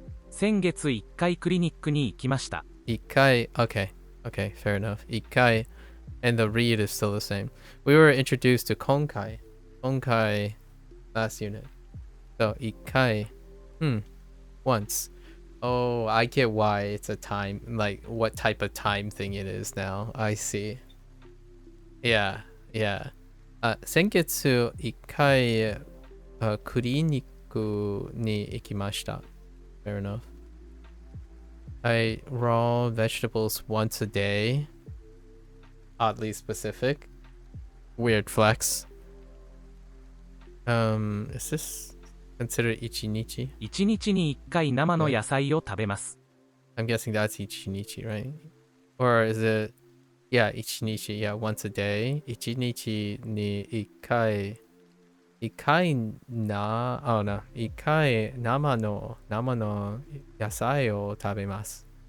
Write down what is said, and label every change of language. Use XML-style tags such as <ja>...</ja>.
<ja>先月1回クリニックに行きました。</ja> <en>Ikai. Okay, fair enough. Ikai, and the read is still the same. We were introduced to Konkai last unit. So Ikai. Once. Oh, I get why it's a time, like what type of time thing it is now. I see. Yeah.</en> <ja>先月1回、クリニックに行きました。</ja> <en>Fair enough. I raw vegetables once a day. Oddly specific. Weird flex. Is this considered ichinichi?</en> <ja>1日に1回生の野菜を食べます。</ja> <en>I'm guessing that's ichinichi, right? Or is it... Yeah, ichinichi. Yeah, once a day.</en> <ja>Ichinichi ni ikai. Ikai na...</ja> <en>Oh no.</en> <ja>Ikai nama no yasai o tabemasu.</ja>